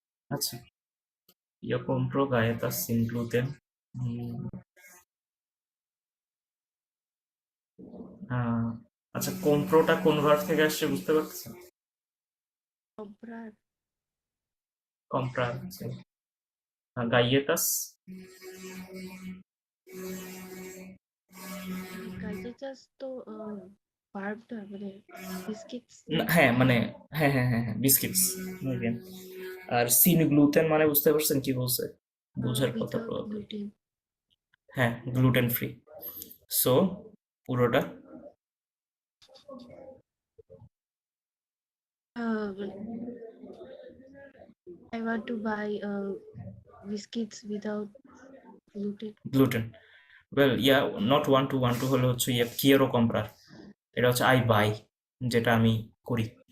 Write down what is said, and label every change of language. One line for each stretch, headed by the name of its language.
Bangla: আচ্ছা,
Spanish: yo compro galletas sin gluten.
Bangla: উম, আহ, আচ্ছা, কম্প্রোটা কোন ভার্ব থেকে আসছে বুঝতে পারছেন?
Spanish: comprar কম্প্রার, galletas,
Bangla: galletas তো ভার্বটা মানে বিস্কিটস হ্যাঁ মানে, হ্যাঁ হ্যাঁ হ্যাঁ হ্যাঁ, বিস্কিটস। আর সিন গ্লুটেন মানে বুঝতে পারছেন কি বলছে? বোঝার কথা
English: Without probably।
Bangla: গ্লুটেন হ্যাঁ, গ্লুটেন ফ্রি। সো পুরোটা
English: I want to buy biscuits without gluten.
Bangla: Gluten. Well yeah, not one two হলে হচ্ছে ইয়ে কিয়েরো কম্প্রার, এটা হচ্ছে
English: I buy,
Bangla: যেটা আমি করি।